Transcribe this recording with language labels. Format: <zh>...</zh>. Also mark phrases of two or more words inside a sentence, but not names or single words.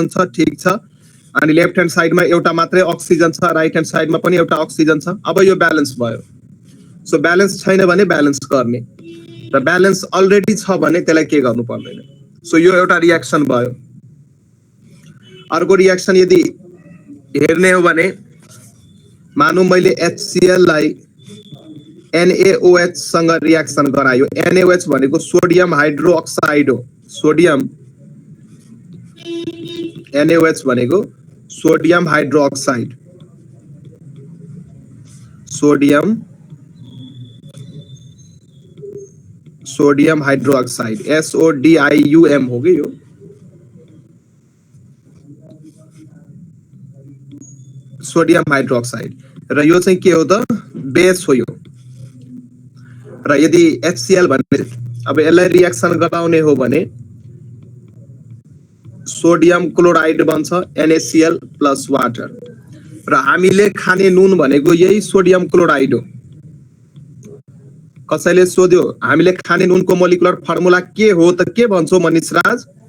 <ne>छ ठीक छ अनि</ne> <en>left hand side</en> <ne>एउटा मात्रै अक्सिजन छ</ne> <en>right hand side</en> <ne>पनि एउटा अक्सिजन छ अब यो ब्यालेन्स भयो</ne> <en>so balance</en> <ne>छैन भने ब्यालेन्स गर्ने र</ne> <en>balance already</en> <ne>छ भने त्यसलाई के गर्नु पर्दैन सो यो एउटा रिएक्सन भयो अर्को रिएक्सन यदि हेर्ने हो भने मानौ मैले HCl लाई NaOH सँग रिएक्सन गरायो NaOH भनेको</ne> <en>sodium hydro oxide</en> <ne>हो सोडियम NaOH भनेको</ne> <en>sodium hydro oxide sodium hydro oxide SODIUM</en> <ne>हो गई यो</ne> <en>sodium hydro oxide</en> <ne>र यो चाहिँ के हो त बेस हो यो र यदि HCl भने अब यसलाई रिएक्सन गराउने हो भने</ne> <en>sodium chloride</en> <ne>बन्छ</ne> <en>NaCl plus water</en> <ne>र हामीले खाने नुन भनेको यही</ne> <en>sodium chloride</en> <ne>हो कसैले सोध्यो हामीले खाने नुनको</ne> <en>molecular formula</en> <ne>के हो त के भन्छौ मनिष राज</ne>